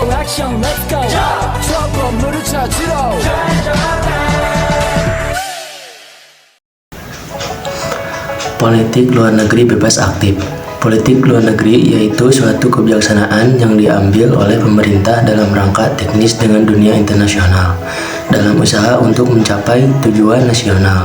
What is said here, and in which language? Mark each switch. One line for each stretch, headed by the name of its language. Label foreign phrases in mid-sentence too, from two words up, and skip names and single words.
Korean: 액션
English: let's go
Korean: 저 건물을 찾으러
Indonesian: Politik luar negeri bebas aktif. Politik luar negeri yaitu suatu kebijaksanaan yang diambil oleh pemerintah dalam rangka teknis dengan dunia internasional dalam usaha untuk mencapai tujuan nasional.